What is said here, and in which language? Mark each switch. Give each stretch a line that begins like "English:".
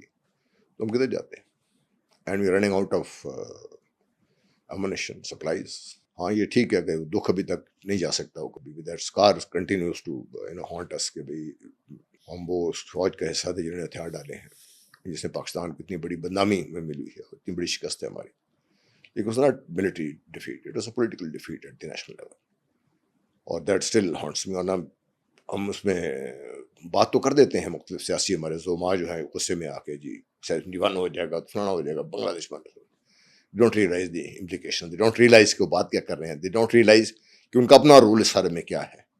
Urdu: تو ہم کدھر جاتے ہیں,
English: And we running out of ammunition supplies.
Urdu: ہاں یہ ٹھیک ہے کہ دکھ ابھی تک نہیں جا سکتا وہ کبھی بھی,
English: that scar continues to haunt us,
Urdu: کہ بھائی ہم وہ فوج کا حصہ تھے جنہوں نے ہتھیار ڈالے ہیں, جس نے پاکستان کو اتنی بڑی بدنامی میں ملی ہے, اتنی بڑی شکست ہے ہماری.
English: It was not military defeat, it was a political defeat at the national level.
Urdu: اور
English: That still haunts me.
Urdu: اور ہم اس میں بات تو کر دیتے ہیں مختلف سیاسی ہمارے زوما جو ہے غصے میں آ کے, جی 71 ہو جائے گا, فلانا ہو جائے گا, بنگلہ دیش میں.
English: don't realize the implication, they don't realize
Urdu: کہ وہ بات کیا کر رہے ہیں, دے ڈونٹ ریئلائز کہ ان کا اپنا رول اس سارے میں کیا ہے.